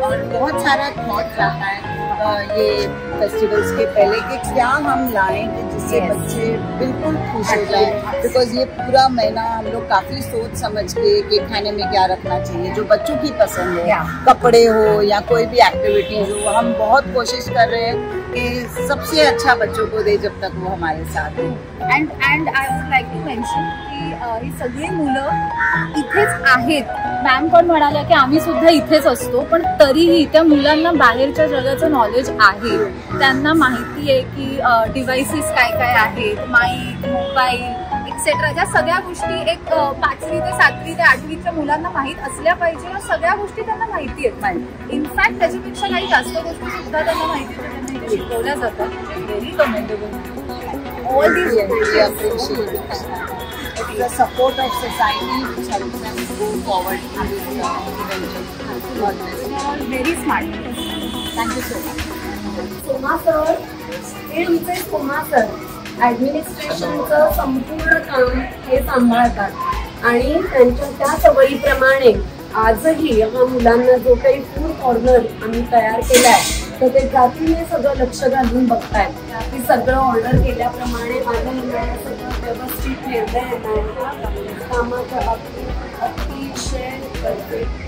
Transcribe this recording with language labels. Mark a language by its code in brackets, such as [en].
[hi] और बहुत सारा थॉट आता है ये फेस्टिवल्स के पहले कि क्या हम लाएं कि जिससे बच्चे बिल्कुल खुश हो जाएं, बिकॉज ये पूरा महीना हम लोग काफी सोच समझ के कि खाने में क्या रखना चाहिए जो बच्चों की पसंद है, कपड़े हो या कोई भी एक्टिविटीज हो, हम बहुत कोशिश कर रहे हैं कि सबसे अच्छा बच्चों को दे जब तक वो हमारे साथ है. [en] and I would like to mention [mr] की ही सगळी मुलं इथेच आहेत. मॅम पण म्हणाल्या की आम्ही सुद्धा इथेच असतो, पण तरीही त्या मुलांना बाहेरच्या जगाचं नॉलेज आहे. त्यांना माहिती आहे की डिव्हाइसेस काय काय आहेत, माईक, मोबाईल एक्सेट्रा, ज्या सगळ्या गोष्टी एक 5वी ते 7वी ते 8वीच्या मुलांना माहीत असल्या पाहिजे, या सगळ्या गोष्टी त्यांना माहिती आहेत. इनफॅक्ट त्याच्यापेक्षा काही जास्त गोष्टी सुद्धा त्यांना माहिती त्यांना इथे शिकवल्या जातात. [en] Very commendable. All these we appreciate the support of society which helps them go forward in this adventure. God bless you. They are all very smart. Thank you so much. [mr] Soma sir हे आमचे Soma sir ऍडमिनिस्ट्रेशनचं संपूर्ण काम हे सांभाळतात आणि त्यांच्या त्या सवयीप्रमाणे आजही हा मुलांना जो काही फूड कॉर्नर आम्ही तयार केलाय तर ते जातीने सगळं लक्ष घालून बघतायत की सगळं ऑर्डर केल्याप्रमाणे माझ्या मुलाला सगळं व्यवस्थित निर्णय येणार कामाच्या बाबतीत अतिशय करते